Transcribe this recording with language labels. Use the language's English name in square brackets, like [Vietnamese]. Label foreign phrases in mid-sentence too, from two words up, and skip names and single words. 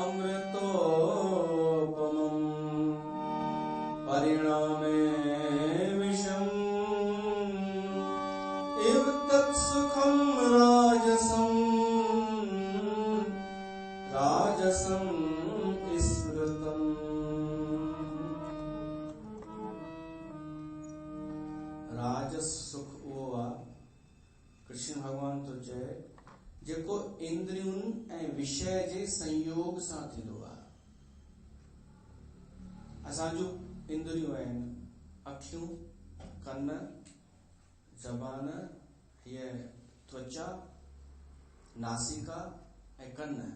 [Sanskrit] अमृतोपमम् परिणामे विषम् इव तत् सुखम् राजसम् स्मृतम्। [Sindhi] राजस सुख उहो आहे, कृष्ण भगवान तो चए, जेको इंद्रियुनि ऐं विषय जे संयोग सां थींदो आहे। असांजूं इंद्रियूं आहिनि अखियूं, कन, ज़बान, हीअ त्वचा, नासिका ऐं कन।